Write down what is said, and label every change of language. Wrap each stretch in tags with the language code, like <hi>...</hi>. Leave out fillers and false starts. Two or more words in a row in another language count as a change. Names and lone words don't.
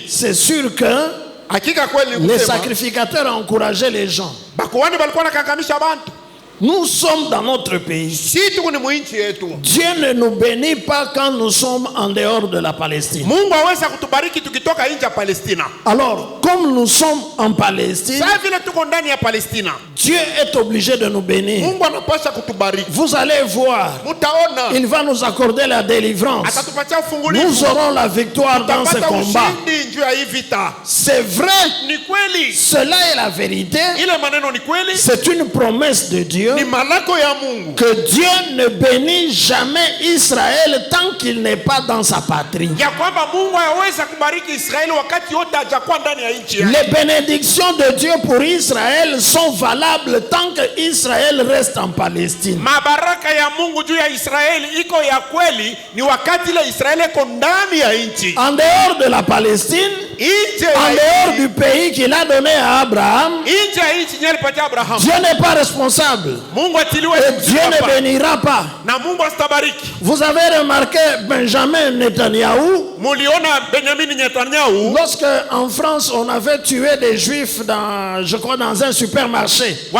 <fr>C'est sûr que</fr> <sw>Hakika kweli</sw> <fr>les</fr> <sw>kusema</sw> <fr>sacrificateurs encourageaient les gens.</fr> <sw>bakuhani balikuwa nakakamisha bantu.</sw> <fr>Nous sommes dans notre pays.</fr> <sw>Si tuko ni mwinchi yetu,</sw> <fr>Dieu ne nous bénit pas quand nous sommes en dehors de la Palestine.</fr> <sw>Mungu aweza kutubariki tukitoka nje ya Palestina.</sw> <fr>Alors, comme nous sommes en Palestine,</fr> <sw>Sasa vile tuko ndani ya Palestina,</sw> <fr>Dieu est obligé de nous bénir.</fr> <sw>Mungu anapaswa kutubariki.</sw> <fr>Vous allez voir,</fr> <sw>Mutaona</sw> <fr>il va nous accorder la délivrance.</fr> <sw>atatupatia</sw> <fr>Nous</fr> <sw>ufungulivu,</sw> <fr>aurons la victoire dans ce</fr> <sw>tutapata</sw> <fr>combat.</fr> <sw>ushindi juu ya hii vita.</sw> <fr>C'est vrai,</fr> <sw>Ni kweli,</sw> <fr>cela est la vérité.</fr> <sw>ile maneno ni kweli,</sw> <fr>C'est une promesse de Dieu</fr> <sw>ni malako ya Mungu,</sw> <fr>que Dieu ne bénit jamais Israël tant qu'il n'est pas dans sa patrie.</fr> <sw>ya kwamba Mungu hawezi kubariki Israeli wakati yote hajakuwa ndani ya nchi yake.</sw> <fr>Les bénédictions de Dieu pour Israël sont valables tant que Israël reste en Palestine.</fr> <sw>Mabaraka mamlaka ya Mungu juu ya Israeli iko ya kweli ni wakati ile Israeli iko ndani ya nchi.</sw> <fr>En dehors de la Palestine, en dehors du pays qu'il a donné à Abraham, Dieu n'est pas responsable. Et Dieu ne bénira pas. Vous avez remarqué Benjamin Netanyahou, lorsque en France on avait tué des juifs dans, je crois, dans un supermarché.</fr>